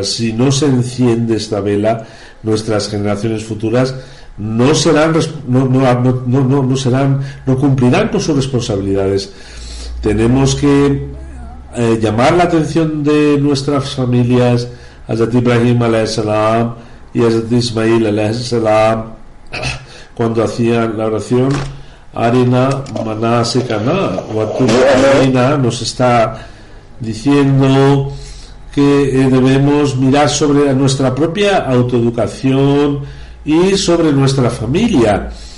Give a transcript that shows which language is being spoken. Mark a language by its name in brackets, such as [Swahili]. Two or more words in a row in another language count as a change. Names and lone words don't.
[Spanish] Si no se enciende esta vela, nuestras generaciones futuras no cumplirán con sus responsabilidades. Tenemos que llamar la atención de nuestras familias, Hazrat Ibrahim [Arabic] عليه السلام [Spanish] y Hazrat Ismail [Arabic] عليه السلام, [Spanish] cuando hacían la oración [Arabic] أرنا مناسكنا أرنا, [Spanish] nos está diciendo que debemos mirar sobre nuestra propia autoeducación y sobre nuestra familia.